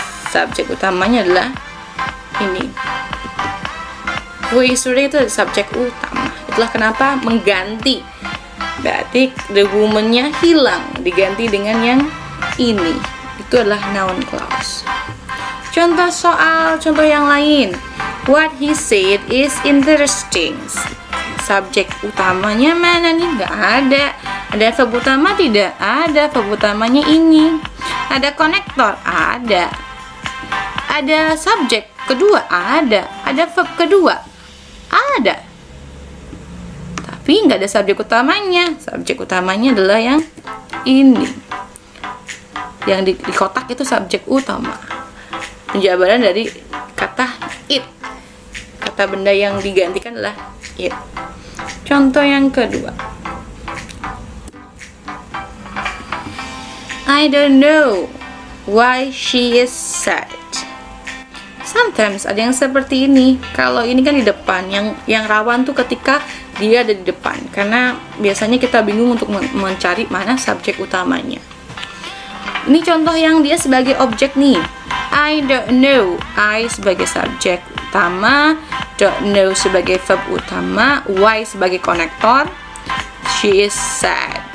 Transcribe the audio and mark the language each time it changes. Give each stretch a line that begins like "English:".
Indonesian: Subjek utamanya adalah ini.
English: Who is wearing
Indonesian: itu subjek utama. Itulah kenapa mengganti. Berarti the woman-nya hilang, diganti dengan yang ini. Itu adalah noun clause. Contoh yang lain.
English: What he said is interesting.
Indonesian: Subjek utamanya mana nih? Nggak ada. Ada verb utama? Tidak ada. Verb utamanya ini. Ada konektor? Ada. Ada subjek kedua? Ada. Ada verb kedua? Ada. Tapi nggak ada subjek utamanya. Subjek utamanya adalah yang ini. Yang di kotak itu subjek utama. Penjabaran dari kata it. Kata benda yang digantikan adalah it. Contoh yang kedua.
English: I don't know why she is sad.
Indonesian: Sometimes ada yang seperti ini. Kalau ini kan di depan, yang rawan tuh ketika dia ada di depan, karena biasanya kita bingung untuk mencari mana subjek utamanya. Ini contoh yang dia sebagai objek nih.
English: I don't know. I
Indonesian: sebagai subjek utama,
English: don't know
Indonesian: sebagai verb utama,
English: why
Indonesian: sebagai konektor,
English: she is sad.